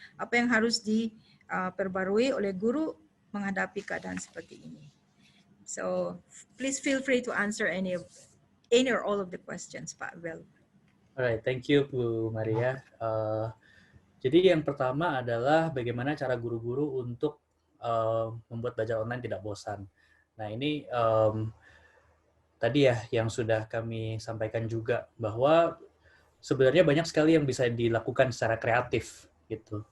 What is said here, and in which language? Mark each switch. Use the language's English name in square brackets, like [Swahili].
[Indonesian] Apa yang harus diperbarui oleh guru menghadapi keadaan seperti ini? [English] So please feel free to answer any or all of the questions, Pak Bel. Alright, thank you Bu Maria. [Indonesian] Jadi yang pertama adalah bagaimana cara guru-guru untuk membuat belajar online tidak bosan. Nah ini tadi ya yang sudah kami sampaikan juga, bahwa sebenarnya banyak sekali yang bisa dilakukan secara kreatif gitu.